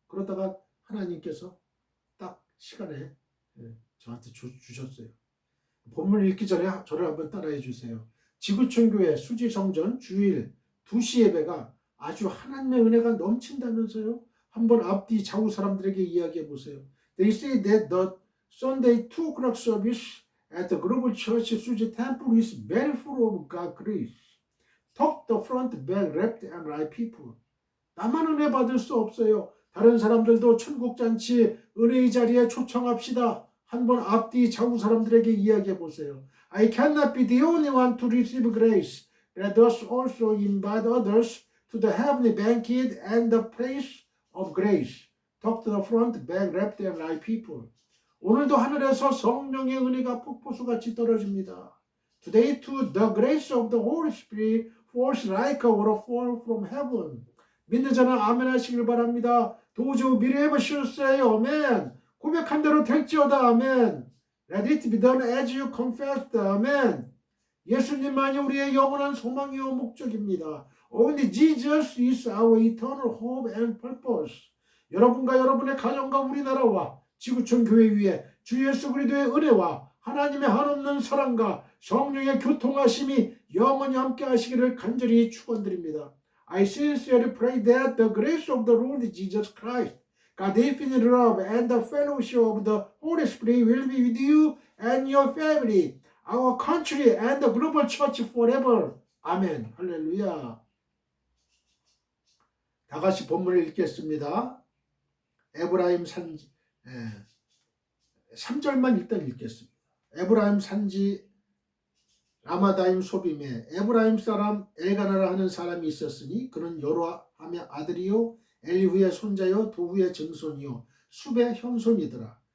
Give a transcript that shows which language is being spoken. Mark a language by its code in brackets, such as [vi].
[ko] 그러다가 하나님께서 딱 시간에 저한테 주셨어요. 본문을 읽기 전에 저를 한번 따라해 주세요. 지구촌 교회 수지성전 주일 2시 예배가 아주 하나님의 은혜가 넘친다면서요? 한번 앞뒤 좌우 사람들에게 이야기해 보세요. [en] They say that the Sunday 2 o'clock service at the Global Church Suji Temple is very full of God's grace. Top the front, back, left and right people. [ko] 나만 은혜 받을 수 없어요. 다른 사람들도 천국잔치 은혜의 자리에 초청합시다. 한번 앞뒤 좌우 사람들에게 이야기해 보세요. [en] I cannot be the only one to receive grace. Let us also invite others to the heavenly banquet and the place of grace. Top to the front, back, left and right people. [ko] 오늘도 하늘에서 성령의 은혜가 폭포수같이 떨어집니다. [en] Today too, the grace of the Holy Spirit falls like a waterfall from heaven. [ko] 믿는 자는 아멘 하시길 바랍니다. 도주 미래해보시었어요. 아멘. 고백한 대로 될지어다. 아멘. [en] Let it be done as you confessed. [ko] 아멘. 예수님만이 우리의 영원한 소망이요 목적입니다. [en] Only Jesus is our eternal hope and purpose. [ko] 여러분과 여러분의 가정과 우리나라와 지구촌 교회 위에 주 예수 그리스도의 은혜와 하나님의 한없는 사랑과 성령의 교통하심이 영원히 함께 하시기를 간절히 축원드립니다. [en] I sincerely pray that the grace of the Lord Jesus Christ, God's infinite love and the fellowship of the Holy Spirit will be with you and your family, our country and the global church forever. [ko] 아멘. 할렐루야. 다 같이 본문을 읽겠습니다. 에브라임 산지 3절만 일단 읽겠습니다. 에브라임 산지 라마다임 소빔에 에브라임 사람 엘가나라 하는 사람이 있었으니 그는 여로함의 아들이요 엘리후의 손자요 도후의 증손이요 숲의 현손이더라.